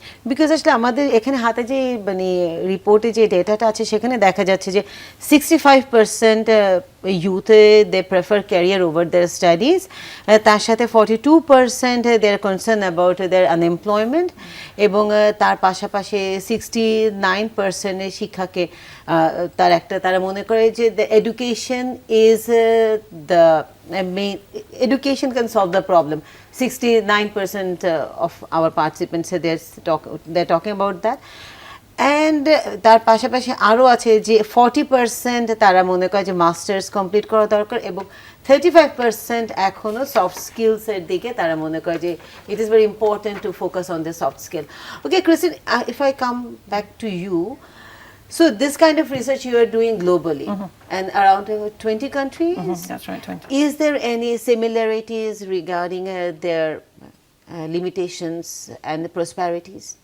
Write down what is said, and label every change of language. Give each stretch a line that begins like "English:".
Bangla: Because আসলে আমাদের এখানে হাতে যে মানে রিপোর্টে যে ডেটাটা আছে সেখানে দেখা যাচ্ছে যে 65% ইউথে
English: they prefer career over their studies,
Bangla: তার সাথে 42%
English: they are concern about their unemployment,
Bangla: এবং তার পাশাপাশি 69% শিক্ষাকে তারা মনে করে যে
English: The education is the main, education can solve the problem. 69% of our participants they're talking about that.
Bangla: And তার পাশাপাশি আরও আছে যে 40% তারা মনে করে যে মাস্টার্স কমপ্লিট করা দরকার, এবং 35% এখনও সফট স্কিলসের দিকে তারা মনে করে যে
English: It is very important to focus on the soft skill. Okay Christine, if I come back to you, so this kind of research you are doing globally and around 20 countries? That's right, 20. Is there any similarities regarding their limitations and prosperities?